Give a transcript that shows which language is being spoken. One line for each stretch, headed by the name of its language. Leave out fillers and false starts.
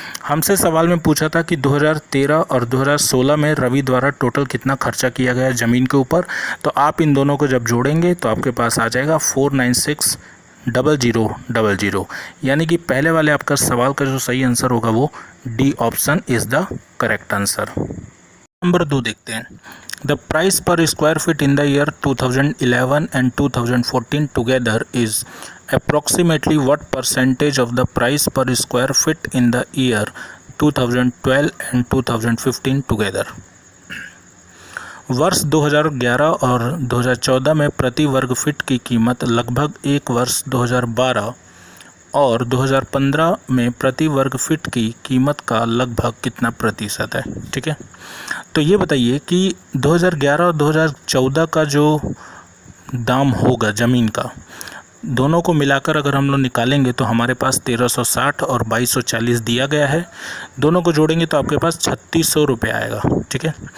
Hindi: हमसे सवाल में पूछा था कि 2013 और 2016 में रवि द्वारा टोटल कितना खर्चा किया गया ज़मीन के ऊपर। तो आप इन दोनों को जब जोड़ेंगे तो आपके पास आ जाएगा 4960000, यानी कि पहले वाले आपका सवाल का जो सही आंसर होगा वो D option
English: Is the correct answer.
Hindi: Number 2 देखते हैं।
English: The price per square feet in the year 2011 and 2014 together is approximately what percentage of the price per square feet in the year 2012 and 2015 together?
Hindi: वर्ष 2011 और 2014 में प्रति वर्ग feet की कीमत लगभग एक वर्ष 2012 और 2015 में प्रति वर्ग फीट की कीमत का लगभग कितना प्रतिशत है, ठीक है। तो ये बताइए कि 2011 और 2014 का जो दाम होगा ज़मीन का, दोनों को मिलाकर अगर हम लोग निकालेंगे तो हमारे पास 1360 और 2240 दिया गया है। दोनों को जोड़ेंगे तो आपके पास 3600 रुपये आएगा, ठीक है।